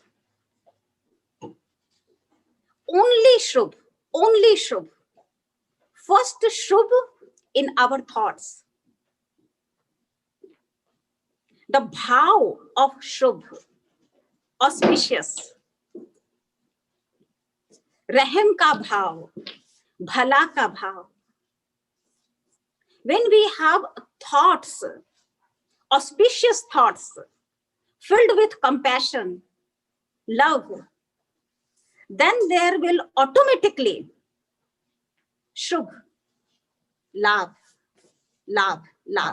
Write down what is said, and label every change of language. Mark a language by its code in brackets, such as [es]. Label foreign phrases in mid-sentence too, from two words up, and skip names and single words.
[en] Only Shubh, only Shubh. First Shubh in our thoughts. The bhav of Shubh, auspicious. [hi] Rahem ka bhav, bhala ka bhav. [en] When we have thoughts, auspicious thoughts, filled with compassion, love, then there will automatically [hi] Shubh, Labh, Labh, Labh.